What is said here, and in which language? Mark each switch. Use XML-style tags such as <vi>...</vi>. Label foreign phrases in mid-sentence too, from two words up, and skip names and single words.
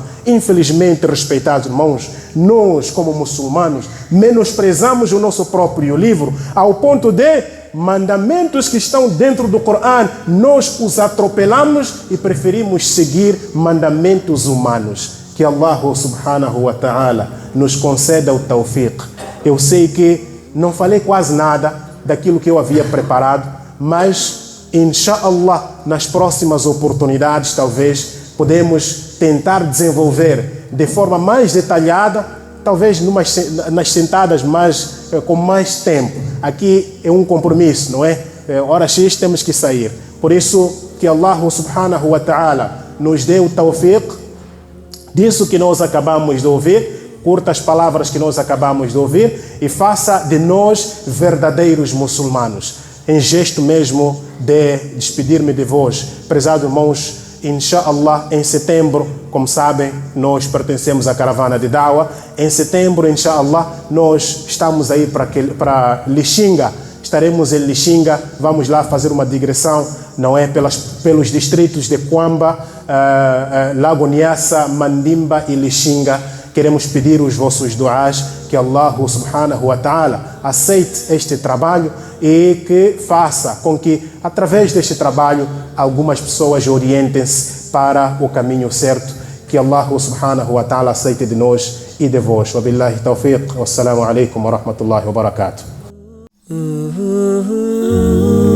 <pt>Infelizmente, respeitados irmãos, nós como muçulmanos menosprezamos o nosso próprio livro ao ponto de mandamentos que estão dentro do Corão, nós os atropelamos e preferimos seguir mandamentos humanos. Que</pt> <ar>الله سبحانه وتعالى</ar> <pt>nos conceda o tawfiq. Eu sei que não falei quase nada daquilo que eu havia preparado, mas, inshallah, nas próximas oportunidades, talvez, podemos tentar desenvolver de forma mais detalhada, talvez nas sentadas com mais tempo. Aqui é um compromisso, não é? Hora X temos que sair. Por isso que</pt> <ar>الله سبحانه وتعالى</ar> <pt>nos dê o tawfiq disso que nós acabamos de ouvir, curtas palavras que nós acabamos de ouvir, e faça de nós verdadeiros muçulmanos. Em gesto mesmo de despedir-me de vós, prezados irmãos, inshallah, em setembro, como sabem, nós pertencemos à caravana de Dawa. Em setembro, inshallah, nós estamos aí para Lixinga. Estaremos em Lixinga, vamos lá fazer uma digressão, não é? Pelos distritos de Kwamba, Lago Nyassa, Mandimba e Lixinga. Queremos pedir os vossos duás, que</pt> <ar>الله سبحانه وتعالى</ar> <pt>aceite este trabalho e que faça com que, através deste trabalho, algumas pessoas orientem-se para o caminho certo. Que</pt> <ar>الله سبحانه وتعالى</ar> <pt>aceite de nós e de vós.</pt> <ar>وبالله التوفيق. والسلام عليكم ورحمة الله وبركاته.</ar>